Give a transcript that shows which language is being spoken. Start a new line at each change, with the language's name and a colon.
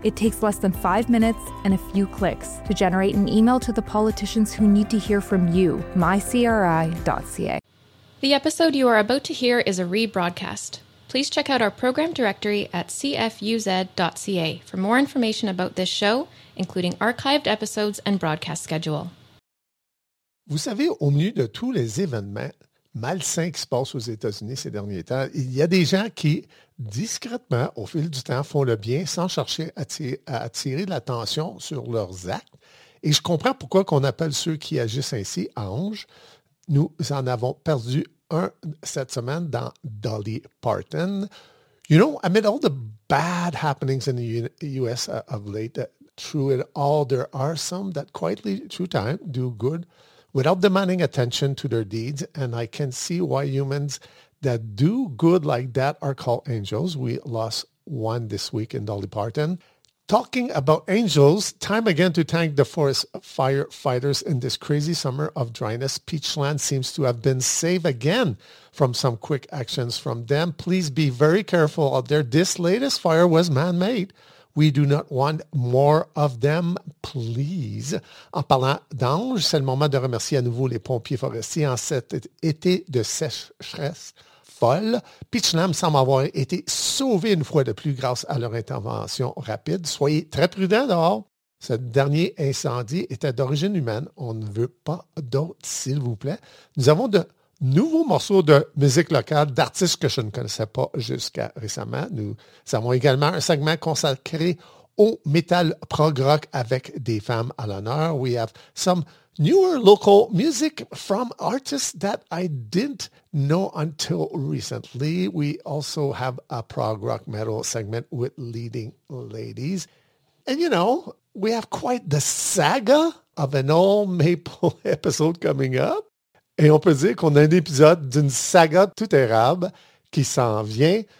English: It takes less than 5 minutes and a few clicks to generate an email to the politicians who need to hear from you, mycri.ca. The episode you are about to hear is a rebroadcast. Please check out our program directory at cfuz.ca for more information about this show, including archived episodes and broadcast schedule.
French: Vous savez, au milieu de tous les événements malsains qui se passent aux États-Unis ces derniers temps, il y a des gens qui, discrètement, au fil du temps, font le bien sans chercher à attirer l'attention sur leurs actes. Et je comprends pourquoi qu'on appelle ceux qui agissent ainsi « anges ». Nous en avons perdu un cette semaine dans Dolly Parton.
English: You know, amid all the bad happenings in the U.S. Of late, through it all, there are some that quietly, through time, do good without demanding attention to their deeds. And I can see why humans that do good like that are called angels. We lost one this week in Dolly Parton. Talking about angels, time again to thank the forest firefighters in this crazy summer of dryness. Peachland seems to have been saved again from some quick actions from them. Please be very careful out there. This latest fire was man-made. We do not want more of them, please.
French: En parlant d'anges, c'est le moment de remercier à nouveau les pompiers forestiers en cet été de sécheresse. Peachland semble avoir été sauvé une fois de plus grâce à leur intervention rapide. Soyez très prudents dehors. Ce dernier incendie était d'origine humaine. On ne veut pas d'autres, s'il vous plaît. Nous avons de nouveaux morceaux de musique locale d'artistes que je ne connaissais pas jusqu'à récemment. Nous avons également un segment consacré au metal prog rock avec des femmes à l'honneur.
English: We have some newer local music from artists that I didn't know until recently. We also have a prog rock metal segment with leading ladies. And you know, we have quite the saga of an old maple episode coming up.
French: Et on peut dire qu'on a un épisode d'une saga tout érable qui s'en vient.